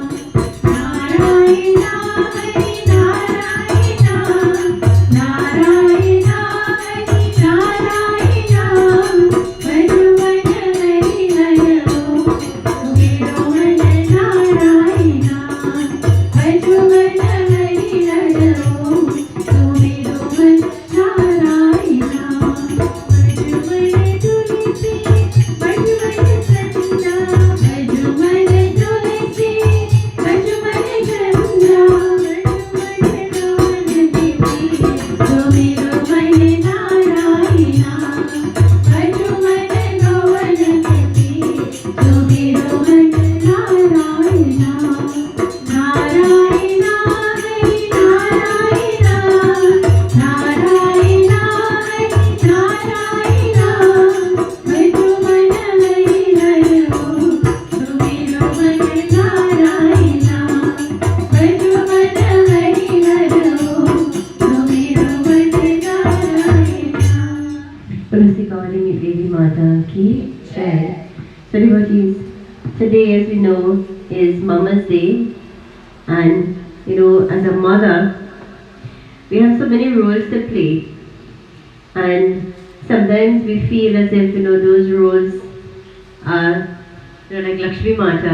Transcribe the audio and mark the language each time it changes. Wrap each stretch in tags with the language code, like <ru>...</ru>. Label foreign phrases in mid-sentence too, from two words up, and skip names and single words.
<hi>नारायणा हरि नारायणा नारायणा हरि नारायणा भज मन हरि हर ओम सुमिरो मन नारायणा भज मन हरि हर ओम सुमिरो मन नारायणा भज मन तुलसी भज मन चंदा भज मन तुलसी भज मन चंदा भज मन गौर देवी सुमिरो मन नारायणा भज मन गौर देवी सुमिरो मन नारायणा नारायणा हरि नारायणा नारायणा हरि नारायणा भज मन हरि हर ओम सुमिरो मन नारायणा भज मन हरि हर ओम सुमिरो मन नारायणा। तुलसी</hi> <en>calling it</en> <hi>देवी माता की जय.</hi> <en>So devotees, today as we know is Mama's Day, and as a mother we have so many roles to play, and sometimes we feel as if those roles are like Lakshmi Mata.</en>